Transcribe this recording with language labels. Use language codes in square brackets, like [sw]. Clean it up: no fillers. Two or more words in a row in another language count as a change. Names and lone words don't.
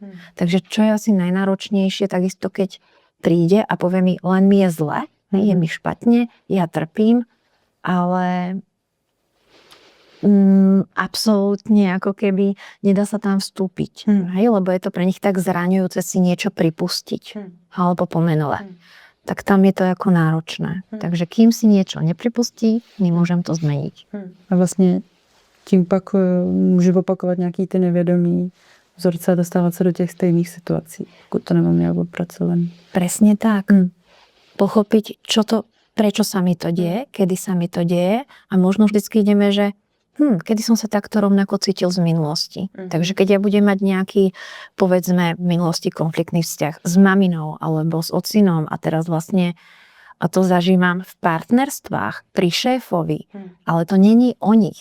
[sk] Takže čo je asi najnáročnejšie, takisto keď príde a povie mi, len mi je zle, je mi špatne, ja trpím, ale absolútne ako keby nedá sa tam vstúpiť. Lebo je to pre nich tak zraňujúce si niečo pripustiť alebo pomenovať. Tak tam je to ako náročné. Takže kým si niečo nepripustí, nemôžem to zmeniť. [cs] A vlastne tím pak můžu opakovat nějaký ty nevědomí vzorce a dostávat se do těch stejných situací, pokud to nemám nejak odpracované. [sk] Presne tak. Pochopiť, prečo sa mi to deje, kedy sa mi to deje a možno vždycky ideme, že kedy som sa takto rovnako cítil z minulosti. Takže keď ja budem mať nejaký, povedzme, v minulosti konfliktný vzťah s maminou alebo s ocinom a teraz vlastne a to zažívam v partnerstvách, pri šéfovi, ale to není o nich.